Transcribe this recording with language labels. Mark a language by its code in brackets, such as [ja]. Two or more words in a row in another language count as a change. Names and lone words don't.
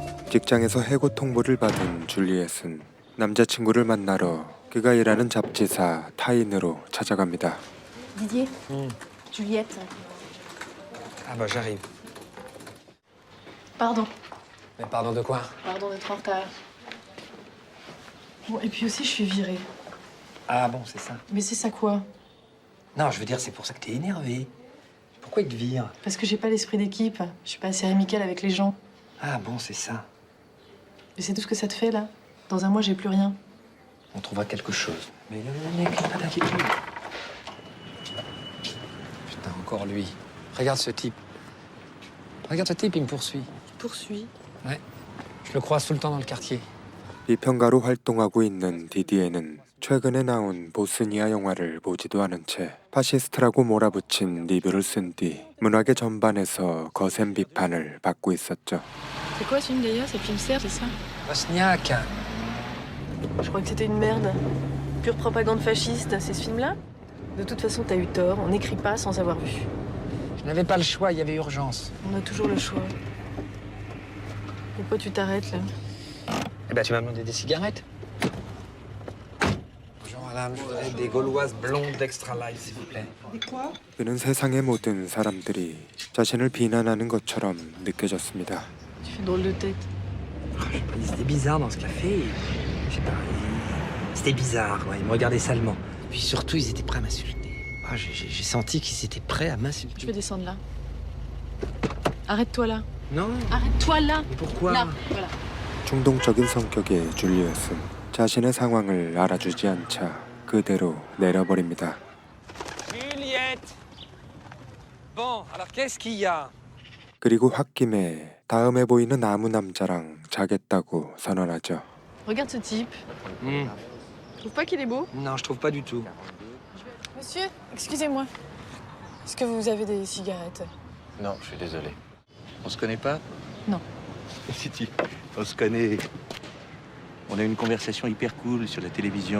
[ko] 직장에서 해고 통보를 받은 줄리엣은 남자친구를 만나러 그가 일하는 잡지사 타인으로 찾아갑니다. [fr] Didier, Juliette. Ah bah j'arrive. Pardon. Mais pardon de quoi? Pardon d'être en retard. Bon, et puis aussi, je suis virée. Ah bon, c'est ça. Mais c'est ça quoi? Non, je veux dire, c'est pour ça que t'es énervé. Pourquoi il te vire? Parce que j'ai pas l'esprit d'équipe. Je suis pas assez amicale avec les gens. Ah bon, c'est ça. Et c'est tout ce que ça te fait, là? Dans un mois, j'ai plus rien. On trouvera quelque chose. Mais mec, pas d'inquiétude. Putain, encore lui. Regarde ce type. Regarde ce type, il me poursuit. Poursuis. Ouais. Je le croise tout le temps dans le quartier. [ko] 비평가로 활동하고 있는 디디에는 최근에 나온 보스니아 영화를 보지도 않은 채 파시스트라고 몰아붙인 리뷰를 쓴 뒤 문화계 전반에서 거센 비판을 받고 있었죠. [fr] C'est quoi ce film d'ailleurs? C'est le film Serge, c'est ça? Bosniaque. Je crois que c'était une merde. Pure propagande fasciste, c'est ce film-là? De toute façon, t'as eu tort. On n'écrit pas sans avoir vu. Je n'avais pas le choix, il y avait urgence. On a toujours le choix. Pourquoi tu t'arrêtes, là? Eh ben, tu m'as demandé des cigarettes. Bonjour madame, je voudrais des gauloises blondes d'extra light, s'il vous plaît. [ko] 그는 세상의 모든 사람들이 자신을 비난하는 것처럼 느껴졌습니다. [fr] Tu fais drôle de tête. C'était bizarre dans ce café. Je sais pas. C'était bizarre, ouais. Ils me regardaient salement. Puis surtout, ils étaient prêts à m'insulter. Ah, j'ai senti qu'ils étaient prêts à m'insulter. Je vais descendre là. Arrête-toi là. Non. Arrête-toi là. Mais pourquoi? Là, voilà. [ko] 충동적인 성격의 줄리엣은 자신의 상황을 알아주지 않자 그대로 내려버립니다. [fr] Juliette. Bon, alors qu'est-ce qu'il y a? [ko] 그리고 홧김에 다음에 보이는 나무 남자랑 자겠다고 선언하죠. [fr] Regarde ce type. Tu trouves pas qu'il est beau? Non, je trouve pas du tout. Monsieur, excusez-moi. Est-ce que vous avez des cigarettes? Non, je suis désolé. On se connaît pas? Non. Si, on se connaît. On a eu une conversation hyper cool sur la télévision.